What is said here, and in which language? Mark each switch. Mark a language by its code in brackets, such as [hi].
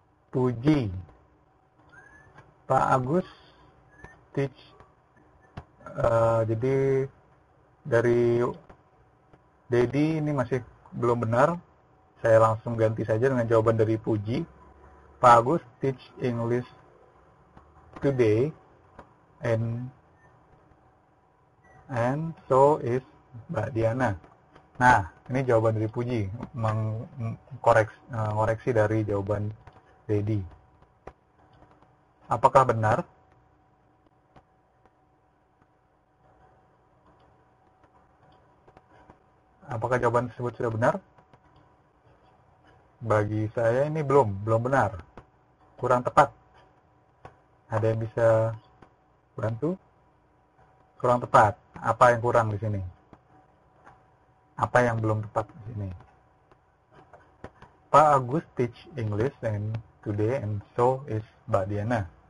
[en] Puji, Pak Agus teach. [id] Jadi dari Dedi ini masih belum benar. Saya langsung ganti saja dengan jawaban dari Puji. [en] Pak Agus teach English today and so is Mbak Diana. [id] Nah, ini jawaban dari Puji, mengoreksi dari jawaban Dedi. Apakah benar? Apakah jawaban tersebut sudah benar? Bagi saya ini belum benar. Kurang tepat. Ada yang bisa bantu? Kurang tepat. Apa yang kurang di sini? Apa yang belum tepat di sini? [en] Pak Agus teach English and today and so is Mbak Diana.